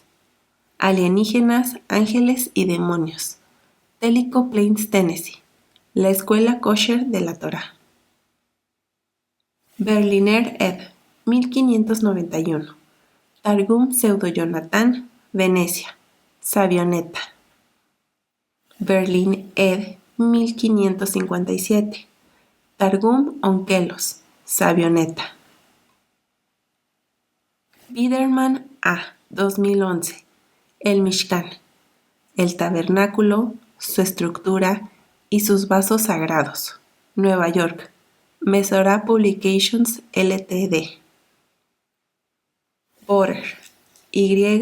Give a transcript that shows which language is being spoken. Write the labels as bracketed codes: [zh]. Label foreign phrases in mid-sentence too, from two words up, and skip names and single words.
[es] Alienígenas, ángeles y demonios. Tellico Plains, Tennessee. La Escuela Kosher de la Torá. Berliner ed. 1591. Targum Pseudo-Jonathan, Venecia. Savioneta. Berlin ed. 1557. Targum Onkelos, Savioneta. Biderman A. 2011. El Mishkan. El tabernáculo, su estructura y sus vasos sagrados. Nueva York. Mesorah Publications Ltd. Borer. Y.